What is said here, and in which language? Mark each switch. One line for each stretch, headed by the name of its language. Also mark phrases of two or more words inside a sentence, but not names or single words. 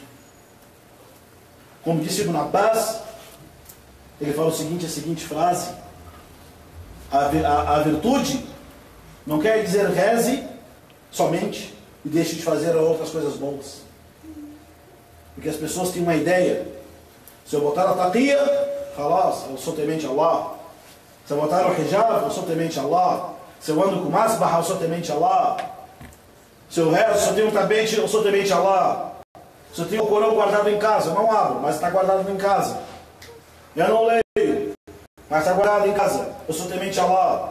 Portuguese: Como disse Ibn Abbas, ele fala a seguinte frase: a virtude não quer dizer reze somente e deixe de fazer outras coisas boas. Porque as pessoas têm uma ideia: se eu botar a taqiyya, khalas, eu sou temente a Allah. Se eu botar o hijab, eu sou temente a Allah. Se eu ando com masbah, eu sou temente a Allah. Se eu rezo, se eu tenho um tabete, eu sou temente a Allah. Se eu tenho o Corão guardado em casa, eu não abro, mas está guardado em casa. Eu não leio, mas está guardado em casa, eu sou temente a Allah.